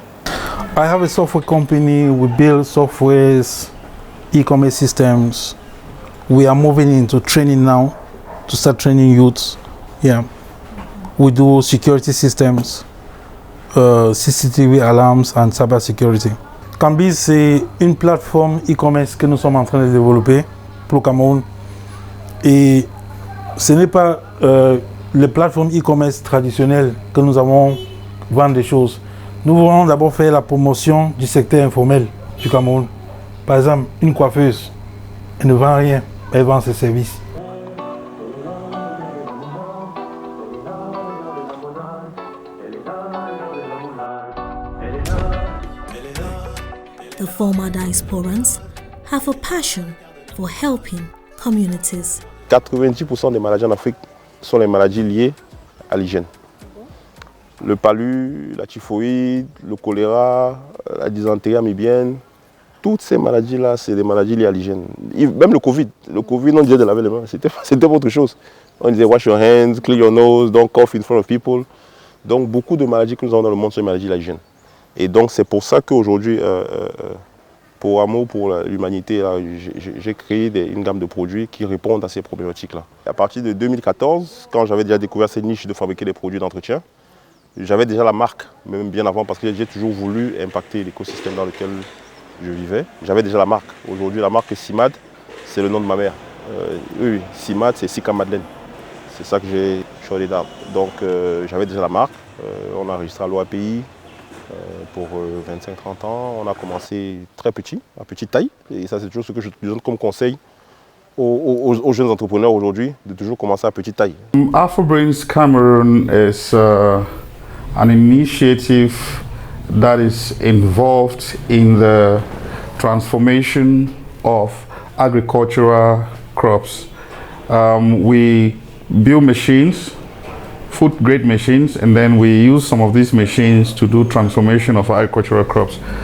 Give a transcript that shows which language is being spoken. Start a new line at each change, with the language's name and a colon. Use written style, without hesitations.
English: I have a software company. We build softwares, e-commerce systems. We are moving into training now to start training youths. Yeah, we do security systems. CCTV alarms and cyber security.
French: Cambi, c'est une plateforme e-commerce que nous sommes en train de développer pour le Cameroun. Et ce n'est pas les plateformes e-commerce traditionnelles que nous avons vendre des choses. Nous voulons d'abord faire la promotion du secteur informel du Cameroun. Par exemple, une coiffeuse, elle ne vend rien, elle vend ses services.
English: The former diasporans have a passion for helping communities.
French: 90% des maladies en Afrique sont les maladies liées à l'hygiène. Le palu, la typhoïde, le choléra, la dysenterie amibienne, toutes ces maladies-là, c'est des maladies liées à l'hygiène. Même le Covid, on disait de laver les mains, c'était autre chose. On disait
English: wash your hands, clean your nose, don't cough in front of people.
French: Donc beaucoup de maladies que nous avons dans le monde sont des maladies liées à l'hygiène. Et donc c'est pour ça qu'aujourd'hui, pour Amour pour l'humanité, j'ai créé une gamme de produits qui répondent à ces problématiques-là. À partir de 2014, quand j'avais déjà découvert cette niche de fabriquer des produits d'entretien, j'avais déjà la marque, même bien avant, parce que j'ai toujours voulu impacter l'écosystème dans lequel je vivais. J'avais déjà la marque. Aujourd'hui, la marque est Cimad, c'est le nom de ma mère. Oui, Cimad, c'est Sika Madeleine. C'est ça que j'ai choisi d'arbre. Donc j'avais déjà la marque. On a enregistré à l'OAPI. Pour 25-30 ans, on a commencé très petit, à petite taille. Et ça, c'est toujours ce que je donne comme conseil aux jeunes entrepreneurs aujourd'hui, de toujours commencer à petite taille.
English: AfroBrains Cameroon is an initiative that is involved in the transformation of agricultural crops. We build machines, food-grade machines, and then we use some of these machines to do transformation of agricultural crops.